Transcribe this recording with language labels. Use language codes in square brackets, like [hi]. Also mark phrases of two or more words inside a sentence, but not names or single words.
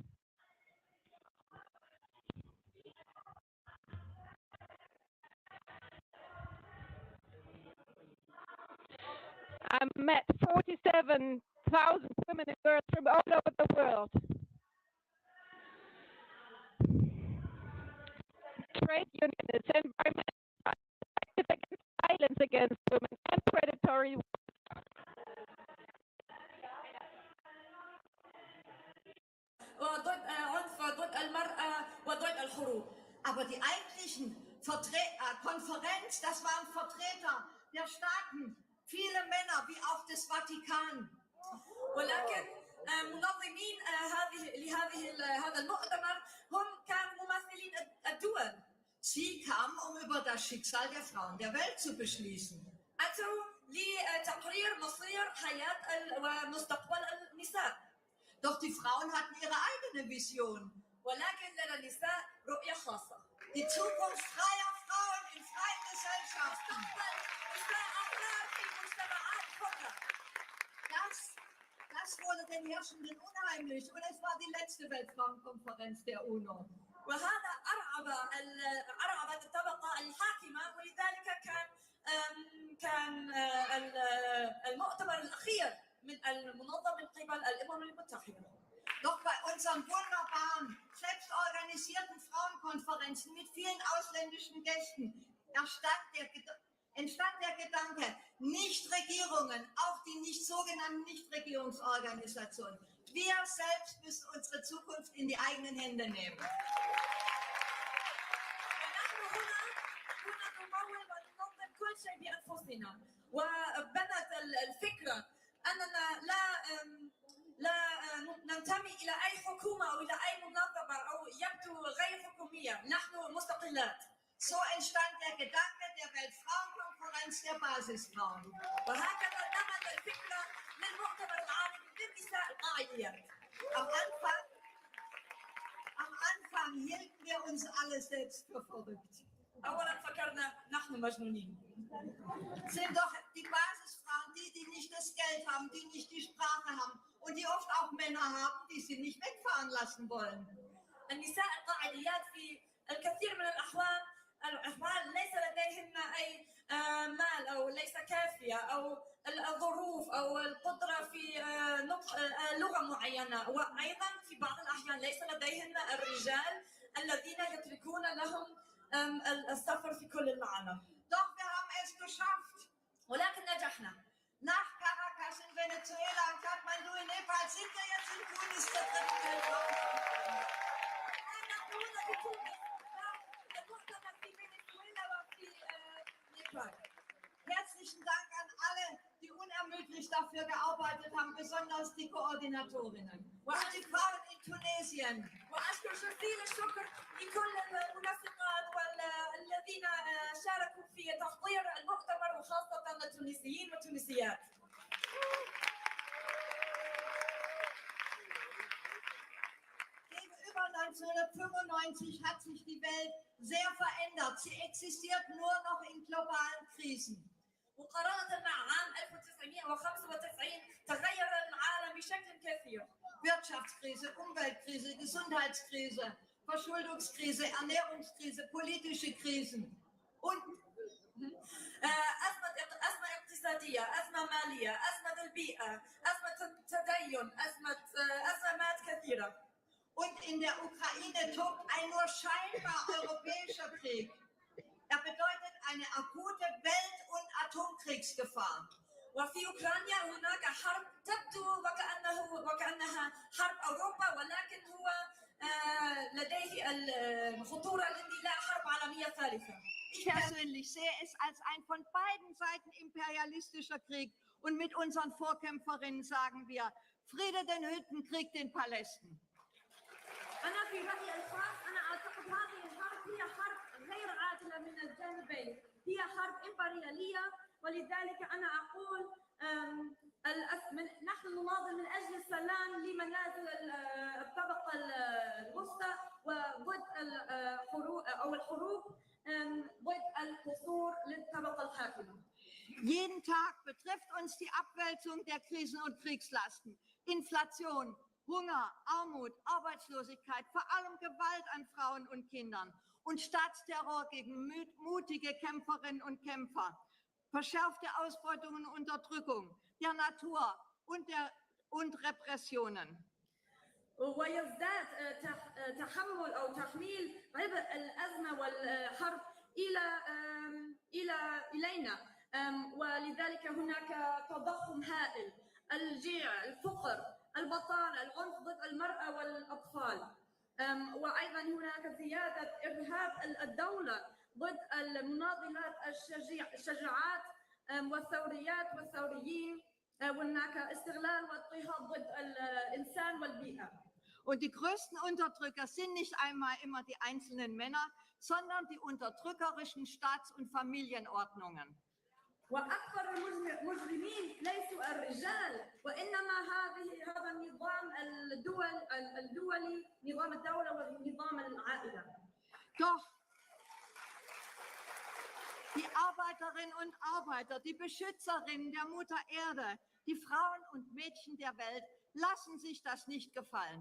[en] I met 47,000 women and girls from all over the world. Trade unionists, environmental activists against violence violence against women and predatory [ar] وضد عنف ضد المرأة وضد الحروب. [de] Aber die eigentlichen Konferenz, das waren Vertreter der Staaten, viele Männer wie auch des Vatikan. [ar] ولكن منظمين هذا المؤتمر هم كانوا ممثلين الدول. [de] Sie kamen, über das Schicksal der Frauen der Welt zu beschließen. [ar] أتوا لتقرير مصير حياة ومستقبل النساء. [de] Doch die Frauen hatten ihre eigene Vision. [ar] ولكن لدى النساء رؤية خاصة. [de] Die Zukunft freier Frauen in freien Gesellschaften. Das wurde den Herrschenden unheimlich und es war die letzte Weltfrauenkonferenz der UNO. [ar] وهذا أرعبت الطبقة الحاكمة ولذلك كان المؤتمر الأخير من المنظم من قبل الأمم المتحدة. [de] Doch bei unseren wunderbaren, selbstorganisierten Frauenkonferenzen mit vielen ausländischen Gästen entstand der Gedanke, Nichtregierungen, auch die sogenannten Nichtregierungsorganisationen, wir selbst müssen unsere Zukunft in die eigenen Hände nehmen. [ar] كل شيء بأنفسنا وبنت الفكرة أننا لا ننتمي إلى أي حكومة أو إلى أي منظمة أو يبدو غير حكومية نحن مستقلات. [de] So entstand der Gedanke der Weltfrauenkonferenz der Basisfrauen. [ar] وهكذا نمت الفكرة للمؤتمر العالمي للنساء القاعديات. [de] Am Anfang hielten wir uns alle selbst für verrückt. [ar] أولا فكرنا نحن مجنونين. [de] Sind doch die Basisfrauen die nicht das Geld haben, die nicht die Sprache haben und die oft auch Männer haben, die sie nicht wegfahren lassen wollen. [ar] النساء القاعديات في الكثير من الأحوال ليس لديهن أي مال أو ليس كافية أو الظروف أو القدرة في نطق لغة معينة وأيضا في بعض الأحيان ليس لديهن الرجال الذين يتركون لهم السفر في كل العالم. [de] Doch wir haben es geschafft. [ar] ولكن نجحنا. [de] Nach Caracas in Venezuela und Kathmandu in Nepal sind wir jetzt in Tunis der dritten Weltfrauenkonferenz. Herzlichen Dank an alle, die unermüdlich dafür gearbeitet haben, besonders die Koordinatorinnen und die Frauen in Tunesien. [ar] وأشكر جزيل الشكر لكل المنسقات والذين شاركوا في تحضير المؤتمر وخاصة التونسيين والتونسيات. [de] Gegenüber 1995 hat sich die Welt sehr verändert. Sie existiert nur noch in globalen Krisen. [ar] مقارنة مع عام 1995 تغير العالم بشكل كثير. [de] Wirtschaftskrise, Umweltkrise, Gesundheitskrise, Verschuldungskrise, Ernährungskrise, politische Krisen und [ar] أزمة اقتصادية، أزمة مالية، أزمة البيئة، أزمة التدين، أزمات كثيرة. [de] Und in der Ukraine tobt ein nur scheinbar europäischer Krieg. Er bedeutet eine akute Welt- und Atomkriegsgefahr. [ar] وفي أوكرانيا هناك حرب تبدو وكأنها حرب أوروبا ولكن هو لديه الخطورة الاندلاع حرب عالمية ثالثة. [de] Ich persönlich sehe es als ein von beiden Seiten imperialistischer Krieg und mit unseren Vorkämpferinnen sagen wir, Friede den Hütten, Krieg den Palästen. [ar] أنا في رأيي الخاص أنا أعتقد هذه الحرب هي حرب غير عادلة من الجانبين، هي حرب إمبريالية ولذلك أنا أقول نحن نناضل من أجل السلام لمنازل الطبقة الوسطى وضد الحروب ضد القصور للطبقة الحاكمة. [de] Jeden Tag betrifft uns die Abwälzung der Krisen und Kriegslasten, Inflation, Hunger, Armut, Arbeitslosigkeit, vor allem Gewalt an Frauen und Kindern und Staatsterror gegen mutige Kämpferinnen und Kämpfer, verschärfte Ausbeutung und Unterdrückung der Natur und Repressionen. [ar] ويزداد تحمل أو تحميل عبء الأزمة والحرب إلينا ولذلك هناك تضخم هائل، الجيع، الفقر، البطالة، العنف ضد المرأة والأطفال، وأيضا هناك زيادة إرهاب الدولة ضد المناضلات الشجاعات والثوريات والثوريين، وهناك استغلال واضطهاد ضد الإنسان والبيئة. [de] Und die größten Unterdrücker sind nicht einmal immer die einzelnen Männer, sondern die unterdrückerischen Staats- und Familienordnungen. [ar] وأكثر المجرمين ليسوا الرجال، وإنما هذا النظام الدولي، نظام الدولة ونظام العائلة. [de] Doch die Arbeiterinnen und Arbeiter, die Beschützerinnen der Mutter Erde, die Frauen und Mädchen der Welt lassen sich das nicht gefallen.